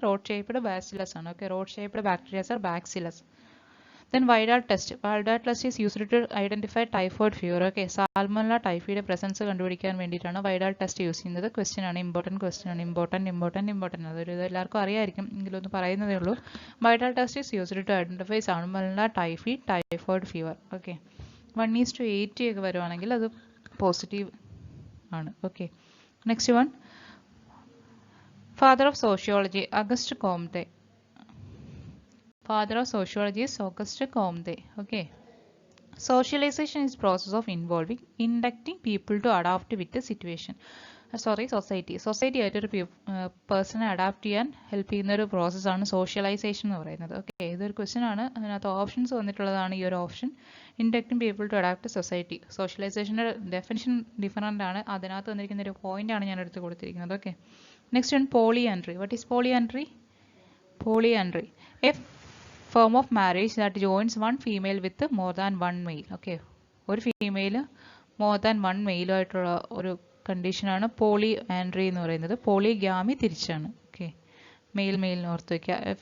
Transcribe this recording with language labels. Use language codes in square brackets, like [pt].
[ml] Rod shaped bacillus ആണ്. [en] Okay, rod shaped bacterias are bacillus. Then Vidal test. Vidal test is used to identify typhoid fever. Okay, [ml] Salmonella typhi presence കണ്ടുപിടിക്കാൻ വേണ്ടിയിട്ടാണ് വൈഡാൽ test use ചെയ്യുന്നത്. Question ആണ്, important question ആണ്. Important അതൊരു എല്ലാവർക്കും അറിയായിരിക്കും, എങ്കിലും ഒന്ന് പറയുന്നതേ ഉള്ളൂ. [en] Vidal test is used to identify Salmonella typhi typhoid fever. Okay, [ml] 1:8 ഒക്കെ വരുവാണെങ്കിൽ അത് പോസിറ്റീവ് ആണ്. [en] Okay, next one, father of sociology Auguste Comte. Father of sociology is Auguste Comte. Okay. Socialization is process of involving, inducting people to adapt with the situation. Society. [ml] Society ആയിട്ടൊരു പേഴ്സണെ adapt ചെയ്യാൻ help ചെയ്യുന്ന ഒരു പ്രോസസ്സാണ് socialisation എന്ന് പറയുന്നത്. Okay, ഇതൊരു question ആണ്. അതിനകത്ത് ഓപ്ഷൻസ് വന്നിട്ടുള്ളതാണ് ഈ ഒരു option. [en] Inducting people to adapt society. [ml] സോഷ്യലൈസേഷൻ്റെ definition different ആണ്. അതിനകത്ത് വന്നിരിക്കുന്ന ഒരു പോയിന്റ് ആണ് ഞാൻ എടുത്ത് കൊടുത്തിരിക്കുന്നത്. [en] Okay, next one, polyandry. What is polyandry? Polyandry, a form of marriage that joins one female with more than one male. [ml] Okay, ഒരു ഫീമെയിൽ [en] more than one [ml] മെയിലുമായിട്ടുള്ള ഒരു കണ്ടീഷനാണ് പോളിയാൻഡ്രി എന്ന് പറയുന്നത്. പോളിഗ്യാമി തിരിച്ചാണ്. ഓക്കെ, മെയിലിന് ഓർത്ത് വയ്ക്കുക.